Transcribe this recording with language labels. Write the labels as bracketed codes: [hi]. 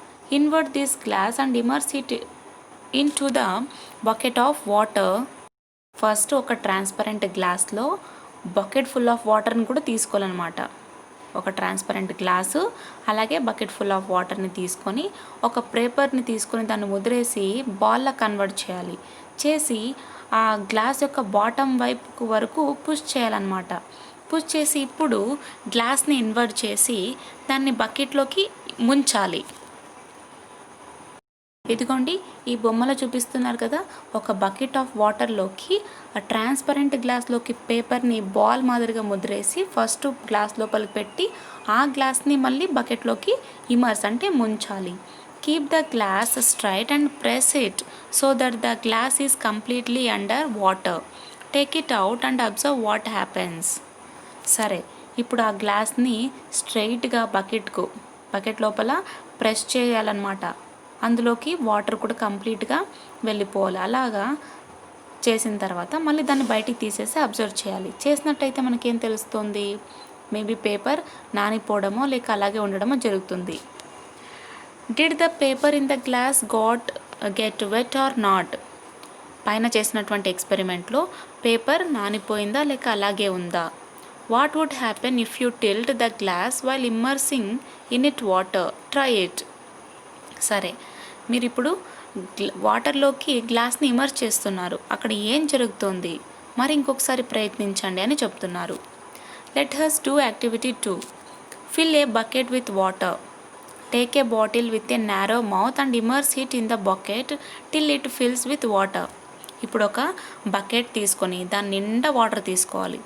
[en] Invert this glass and immerse it into the bucket of water. [te] First ఒక transparent గ్లాస్లో [en] bucket full of వాటర్ని [te] కూడా తీసుకోవాలన్నమాట. ఒక ట్రాన్స్పరెంట్ గ్లాసు అలాగే [en] bucket full of వాటర్ని [te] తీసుకొని ఒక పేపర్ని తీసుకొని దాన్ని ముద్రేసి బాల్లా కన్వర్ట్ చేయాలి. చేసి ఆ గ్లాస్ యొక్క బాటమ్ వైపు వరకు పుష్ చేయాలన్నమాట. పుష్ చేసి ఇప్పుడు గ్లాస్ని ఇన్వర్ట్ చేసి దాన్ని బకెట్లోకి ముంచాలి. ఇదిగోండి, ఈ బొమ్మలో చూపిస్తున్నారు కదా, ఒక బకెట్ ఆఫ్ వాటర్లోకి ఆ ట్రాన్స్పరెంట్ గ్లాస్లోకి పేపర్ని బాల్ మాదిరిగా ముద్రేసి ఫస్ట్ గ్లాస్ లోపలికి పెట్టి ఆ గ్లాస్ని మళ్ళీ బకెట్లోకి ఇమర్స్ అంటే ముంచాలి. [en] Keep the glass straight and press it so that the glass is completely under water. Take it out and observe what happens. [te] సరే, ఇప్పుడు ఆ గ్లాస్ని స్ట్రైట్గా బకెట్ లోపల ప్రెస్ చేయాలన్నమాట. అందులోకి వాటర్ కూడా కంప్లీట్గా వెళ్ళిపోవాలి. అలాగా చేసిన తర్వాత మళ్ళీ దాన్ని బయటికి తీసేసి అబ్జర్వ్ చేయాలి. చేసినట్టయితే మనకేం తెలుస్తుంది? మేబీ పేపర్ నానిపోవడమో లేక అలాగే ఉండడమో జరుగుతుంది. [en] Did the paper in the glass get wet or not? [te] పైన చేసినటువంటి ఎక్స్పెరిమెంట్లో పేపర్ నానిపోయిందా లేక అలాగే ఉందా? [en] What would happen if you tilt the glass while immersing in it water? Try it. [te] సరే, మీరు ఇప్పుడు వాటర్లోకి గ్లాస్ని ఇమర్స్ చేస్తున్నారు. అక్కడ ఏం జరుగుతుంది? మరి ఇంకొకసారి ప్రయత్నించండి అని చెప్తున్నారు. [en] Let us do activity 2. Fill a bucket with water. Take a bottle with a narrow mouth and immerse it in the bucket till it fills with water. [te] ఇప్పుడు ఒక బకెట్ తీసుకొని దాని నిండా వాటర్ తీసుకోవాలి.